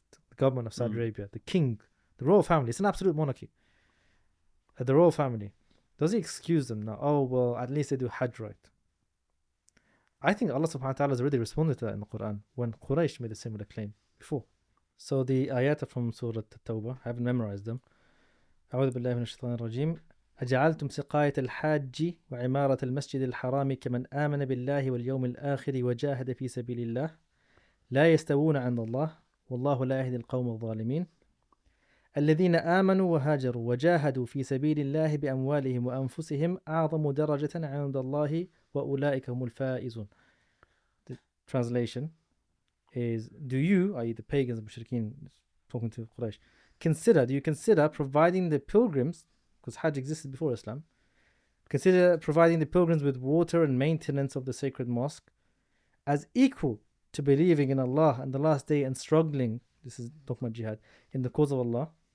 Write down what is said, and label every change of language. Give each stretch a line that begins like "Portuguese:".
English: The government of Saudi Arabia, the king, the royal family, it's an absolute monarchy. The royal family, does he excuse them now? Oh, well, at least they do Hajj right. I think Allah subhanahu wa ta'ala has already responded to that in the Quran when Quraysh made a similar claim before. So the ayat from Surah At-Tawbah, I haven't memorized them.
Arabic: أعوذ بالله من الشيطان الرجيم أجعلتم سقاية الحاج وعمارة المسجد الحرام كمن آمن بالله واليوم الآخر وجاهد في سبيل الله لا يستوون عند الله والله لا يهدي القوم الظالمين الذين آمنوا وهاجروا وجاهدوا في سبيل الله بأموالهم وأنفسهم أعظم درجة عند الله وأولئك هم الفائزون.
English: The translation is, do you, i.e. the pagans and mushrikeen, talking to Quraysh, do you consider providing the pilgrims, because Hajj existed before Islam, consider providing the pilgrims with water and maintenance of the sacred mosque as equal to believing in Allah and the last day and struggling, this is talking about jihad, in the cause of Allah?